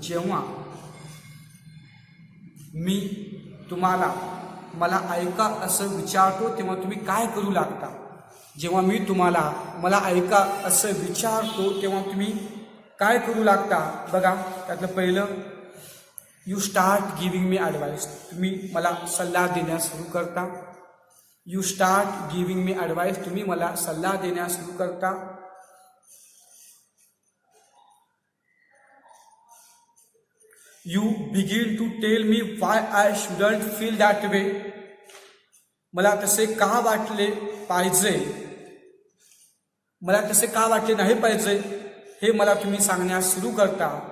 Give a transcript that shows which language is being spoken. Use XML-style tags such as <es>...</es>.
<mr>जेव्हा मी तुम्हाला मला ऐका असं विचारतो तेव्हा तुम्ही काय करू लागता. जेव्हा मी तुम्हाला मला ऐका असं विचारतो तेव्हा तुम्ही काय करू लागता. बघा त्यातलं पहिलं,</mr> <en>You start giving me advice.</en> <mr>तुम्ही मला सल्ला देण्यास सुरू करता.</mr> <en>You start giving me advice.</en> <mr>तुम्ही मला सल्ला देण्यास सुरू करता.</mr> <en>You begin to tell me why I shouldn't feel that way.</en> <mr>मला तसे का वाटले पाहिजे, मला तसे का वाटले नाही पाहिजे हे मला तुम्ही सांगण्यास सुरू करता.</mr>